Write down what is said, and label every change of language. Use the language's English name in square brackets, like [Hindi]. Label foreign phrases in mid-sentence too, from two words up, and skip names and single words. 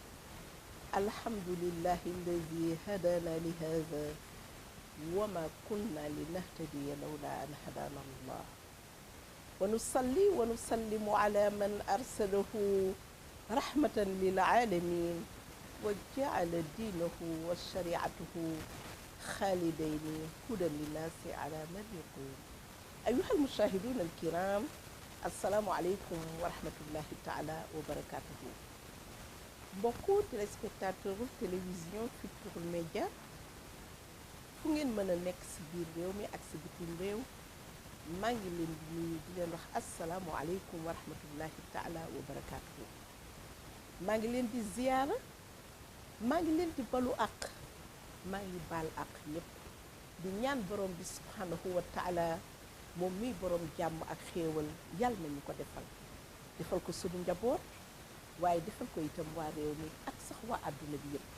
[Arabic] الحمد لله الذي هدانا لهذا وما كنا لنهتدي لولا أن هدانا الله، ونصلي ونسلم على من أرسله رحمة للعالمين وجعل دينه وشريعته خالدين هدى للناس على من يقول. أيها المشاهدون الكرام، السلام عليكم ورحمة الله تعالى وبركاته. [Wolof] mbokku téléspectateur télévision Futurs Médias fu ngeen mën a nekk si biir réew mi ak si bitim réew, maa ngi leen di nuyu di leen wax [Arabic] السلام عليكم ورحمة الله تعالى وبركاته. [Wolof] maa ngi leen di ziyaara, maa ngi leen di balu àq, maa ngi baal àq ñëpp di ñaan borom bi [Arabic] سبحانه وتعالى [Wolof] moom miy borom jàmm ak xéewal yàlla nañu ko defal ko sunu njaboot, waaye defal ko itam waa réew mi ak sax waa àdduna bi yëpp.